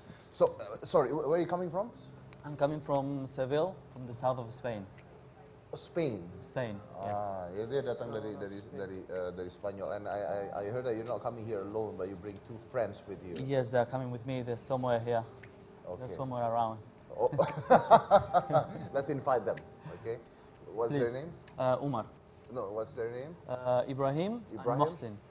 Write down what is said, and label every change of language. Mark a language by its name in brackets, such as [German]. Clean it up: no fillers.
[English] So, sorry, where are you coming from? I'm coming from Seville, from the south of Spain. Spain. Spain, yes. [Indonesian] Ya dia datang dari Spanyol. [English] And I heard that you're not coming here alone, but you bring two friends with you. Yes, they're coming with me. They're somewhere here. They're Okay. somewhere around. Oh. Let's invite them. Okay. What's Please. their name? Umar. No, what's their name? Ibrahim, Ibrahim. and Mohsin.